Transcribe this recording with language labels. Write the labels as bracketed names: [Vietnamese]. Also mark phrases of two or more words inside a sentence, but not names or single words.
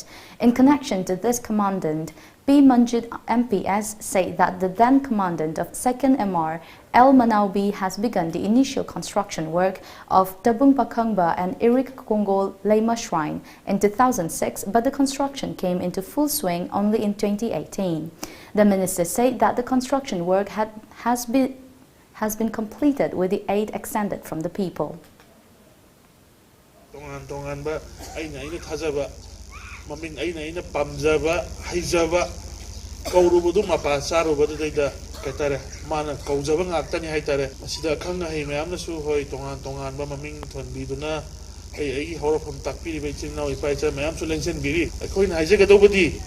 [English] In connection to this commandant, P. Manjit MPS said that the then commandant of 2nd MR, El Manaubi, has begun the initial construction work of Tabung Bakhangba and Irik Kongol Lema Shrine in 2006, but the construction came into full swing only in 2018. The minister said that the construction work has been completed with the aid extended from the people. [Manipuri] Maming aina pamjaba haijaba kaurubudu mapa sarubudu deida kaitare mana kaujaba ngaktani haitare masida khangna hei mayamna su hoi tongan ba maming thonbiduna ꯑꯩꯒꯤ ꯍꯧꯔꯛꯐꯝ ꯇꯥꯛꯄꯤꯔꯤꯕ ꯏꯆꯤꯟ ꯏꯅꯥꯎ ꯏꯄꯥ ꯏꯆꯥ ꯃꯌꯥꯝꯁꯨ ꯂꯦꯡꯁꯤꯟꯕꯤꯔꯤ ꯑꯩꯈꯣꯏꯅ ꯍꯥꯏꯖꯒꯗꯧꯕꯗꯤ